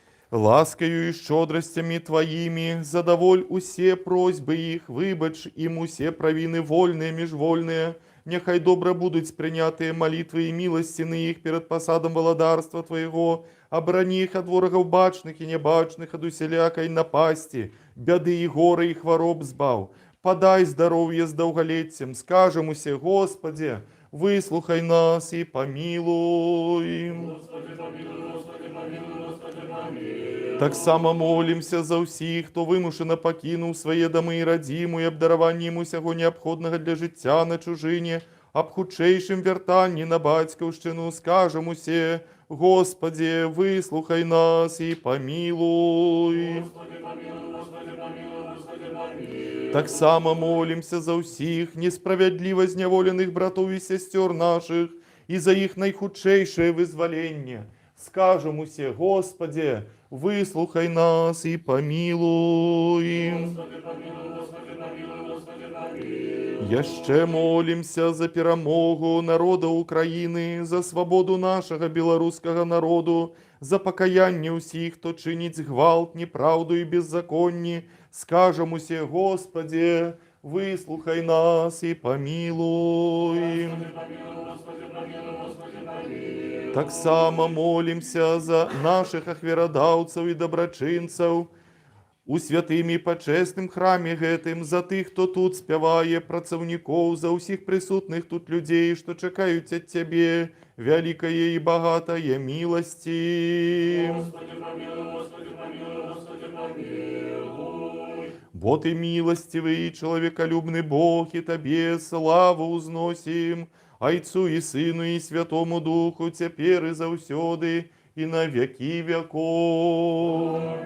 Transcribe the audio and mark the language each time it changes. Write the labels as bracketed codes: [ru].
[be] Ласкою и щедростями Твоими задоволь усе просьбы их, вибач им усе провины вольные, межвольные, нехай добро будут принятые молитвы и милостины их перед посадом володарства Твоего, обрани их от ворогов бачных и небачных, от усілякой напасти, бяды и горы и хвороб збав. [ru] Подай здоровье с долголетием, скажем усе, Господи, выслухай нас и помилуй. Господи, помилуй, Господи, помилуй, Господи, помилуй. [uk] Так само молимся за всіх, хто вимушено покинув свої доми і родиму, і обдаровані йому сього необходного для життя на чужині, об худшейшим вертанні на батьківщину, [ru] скажем усе, Господи, выслухай нас и помилуй. Господи, помилуй, Господи, помилуй, Господи, помилуй. [be] Так само молимся за всіх несправедливо зняволених братов и сестер наших и за их наихудшейшее вызволение. [ru] Скажем усе, Господи, выслухай нас и помилуй. Господи, помилуй, Господи, помилуй, Господи, помилуй. [uk] Яще молимся за перемогу народа України, за свободу нашого білоруського народу, за покаяння усіх, хто чинить гвалт, неправду і беззаконні. [ru] Скажем усе, Господи, выслухай нас и помилуй. [be] Так само молимся за наших ахверодавцев и доброчинцев, у святым і пачесным храме гэтым, за тых, хто тут спявае, працаўнікоў, за ўсіх прысутных тут людзей, што чакаюць ад Цябе вялікае і багатае міласці. [ru] Господи, помилуй, Господи, помилуй, Господи, помилуй. Бо Ты милостивый и человеколюбный Бог, и Тебе славу узносим, Отцу и Сыну и Святому Духу, теперь и завсёды, и на веки веков.